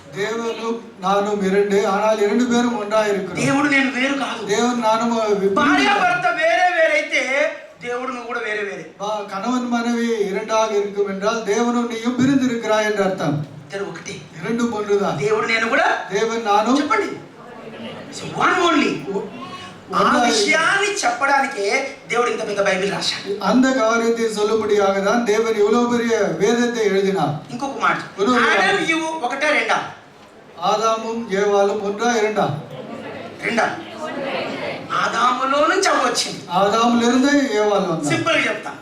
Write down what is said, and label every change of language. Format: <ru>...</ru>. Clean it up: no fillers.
<ta>தேவனும் நானும் 2, ஆனால் 2 பேரும் ஒன்றா இருக்கிறோம்.</ta> <te>దేవుడు నేను వేరు కాదు.</te> <ta>தேவன் நானும்</ta> <te>భార్య భర్త వేరే వేరైతే దేవుడు నువ్వు కూడా వేరే వేరే.</te> <ta>கணவன் மனைவி 2ஆக இருக்கும் என்றால் தேவனும் நீயும் பிரிந்து இருக்கிறாய் என்று அர்த்தம்.</ta> <te>ఇద్దరు ఒకటే,</te> <ta>2 ஒன்றுதான்.</ta> <te>దేవుడు నేను కూడా,</te> <ta>தேவன் நானும்</ta> <te>చెప్పండి, 1 only. ఆ విషయాన్ని చెప్పడానికే దేవుడు ఇంత పెద్ద బైబిల్ రాశాడు.</te> <ta>அந்த காரியத்தை சொல்லும்படியாக தான் தேவன் இவ்வளவு பெரிய வேதத்தை எழுதினார்.</ta> <te>ఇంకొక మాట, ఆదమ్ యు 1 2?</te> <ta>ஆதாமும் ஏவாளும் 1 2?</ta> <te>2. ఆదాములో నుంచి అవ్వ వచ్చింది.</te> <ta>ஆதாமிலிருந்து ஏவாள் வந்தார்.</ta> <te>సింపుల్ గా చెప్తా.</te>